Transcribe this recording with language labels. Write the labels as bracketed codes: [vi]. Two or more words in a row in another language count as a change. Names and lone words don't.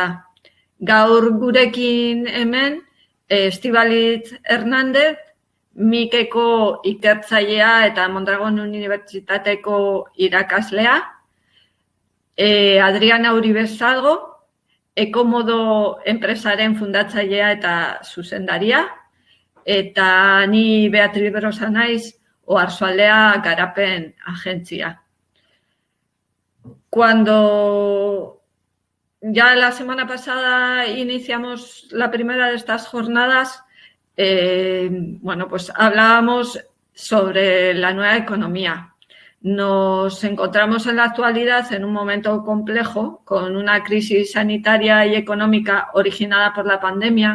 [eu] Gaur gurekin hemen Estibaliz Hernández, Mikeko ikertzailea eta Mondragon Unibertsitateko irakaslea, Adriana Uribezalgo, Ekomodo enpresaren fundatzailea eta zuzendaria, eta ni Beatriz Berosa naiz, Oarsoaldea Garapen Agentzia. [es] Cuando ya la semana pasada iniciamos la primera de estas jornadas, pues hablábamos sobre la nueva economía. Nos encontramos en la actualidad en un momento complejo, con una crisis sanitaria y económica originada por la pandemia.